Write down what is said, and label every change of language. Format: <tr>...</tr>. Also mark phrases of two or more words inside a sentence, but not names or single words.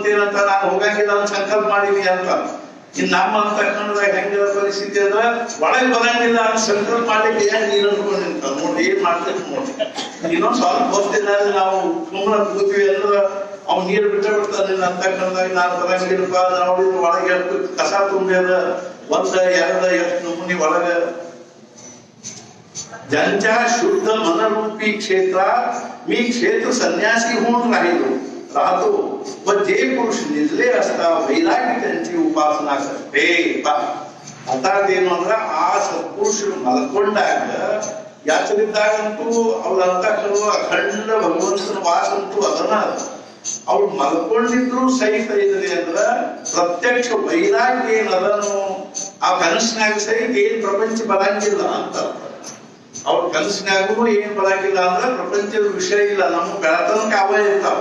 <kn>ಏನಂತ ನಾನು ಹೋಗಂಗಿಲ್ಲ ಅಂತ ಸಂಕಲ್ಪ ಮಾಡೀನಿ ಅಂತ ಇನ್ ನಮ್ಮ ಅಂತಃಕರಣದಾಗ ಹೆಂಗಿರೋ ಪರಿಸ್ಥಿತಿ ಅಂದ್ರೆ ಒಳಗೆ ಬರಂಗಿಲ್ಲ ಅಂತ ಸಂಕಲ್ಪ ಮಾಡ್ಲಿಕ್ಕೆ ಏನ್ ನೀನು ಅನ್ಕೊಂಡು ನಿಂತ ನೋಡಿ ಏನ್ ಮಾಡ್ಬೇಕು ನೋಡಿ ಇನ್ನೊಂದ್ ಸ್ವಲ್ಪ ಹೋಗ್ತಿಲ್ಲ ನಾವು ಸುಮ್ಮನೆ ಕೂತೀವಿ ಅಂದ್ರೆ ಅವ್ನು ನೀರು ಬಿಟ್ಟ ಬಿಡ್ತಾನೆ ನಿನ್ನ ಅಂತಃಕರಣದಾಗ ನಾನು ಬರಂಗಿಲ್ಲಪ್ಪ ನೋಡಿದ್ರೆ ಒಳಗೆ ಎಷ್ಟು ಕಸ ತುಂಬ್ಯದ ಒಂದ ಎರಡ ಎಷ್ಟು ನಮೂನಿ ಒಳಗ</kn> <mr>ज्यांच्या शुद्ध मनरूपी क्षेत्रात मी क्षेत्र संन्यासी होऊन राहतो व जे पुरुष निजले असता वैराग्य त्यांची उपासना करते आता ते म्हणलं आ सत्पुरुष</mr> <kn>मलಕೊಂಡಾಗ ಯಾಚರಿದ್ದಾಗಂತೂ ಅವಳ ಅಂತಃಕರಣ ಅಖಂಡ ಭಗವಂತನ ವಾಸ ಅಂತೂ ಅದನ್ನ ಅವ್ರು ಮಲ್ಕೊಂಡಿದ್ರು ಸಹಿತ ಇದ್ರಿ ಅಂದ್ರ ಪ್ರತ್ಯಕ್ಷ ವೈರಾಗ್ಯ ಏನದನು ಆ ಕನಸಿನಾಗ ಸಹಿತ ಏನ್ ಪ್ರಪಂಚ ಬರಂಗಿಲ್ಲ ಅಂತ. ಅವ್ರ ಕನಸಿನಾಗೂ ಏನ್ ಬರಂಗಿಲ್ಲ ಅಂದ್ರ ಪ್ರಪಂಚದ ವಿಷಯ ಇಲ್ಲ, ನಮ್ಮ ಬೆಳತನಕ ಅವ ಇರ್ತಾವ.</kn>